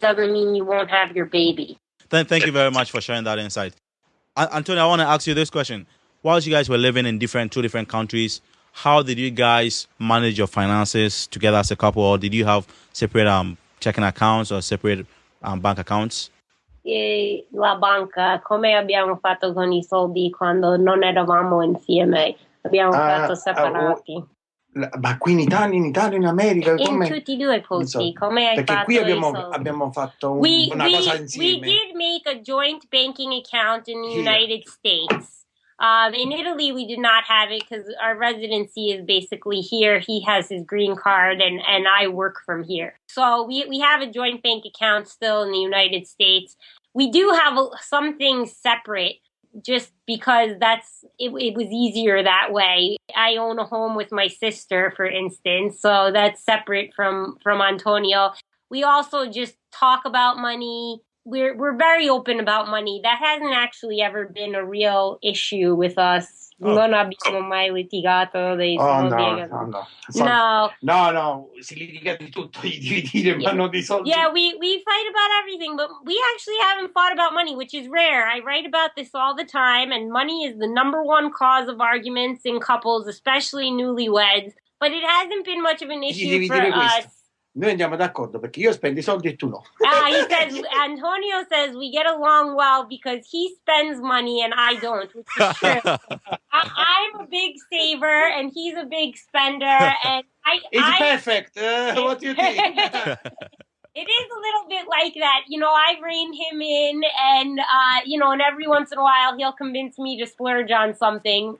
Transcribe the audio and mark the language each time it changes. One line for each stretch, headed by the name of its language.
English: It doesn't mean you won't have your baby. Thank you very much for sharing that insight. Antonio, I want to ask you this question. Whilst you guys were living in two different countries, how did you guys manage your finances together as a couple, or did you have separate checking accounts or separate bank accounts?
Italian: La banca, come abbiamo fatto con I soldi quando non eravamo insieme? Abbiamo fatto separati. Ma qui in Italia, in America, come? In tutti e due i posti, come hai perché fatto? Qui abbiamo fatto una cosa insieme.
English: We did make a joint banking account in the United States. In Italy, we did not have it because our residency is basically here. He has his green card, and I work from here. So we have a joint bank account still in the United States. We do have some things separate, just because it was easier that way. I own a home with my sister, for instance, so that's separate from Antonio. We also just talk about money. we're very open about money. That hasn't actually ever been a real issue with us.
Italian: Non abbiamo mai litigato dei soldi. No, si litiga di tutto, di dividere, ma non di soldi.
English: Yeah, we fight about everything, but we actually haven't fought about money, which is rare. I write about this all the time, and money is the number one cause of arguments in couples, especially newlyweds. But it hasn't been much of an issue for us.
Italian: Noi andiamo d'accordo perché io spendo i soldi e tu no.
English: He says, Antonio says we get along well because he spends money and I don't, which is true. I'm a big saver and he's a big spender, and It's perfect. What do you think? It is a little bit like that. I rein him in, and and every once in a while he'll convince me to splurge on something.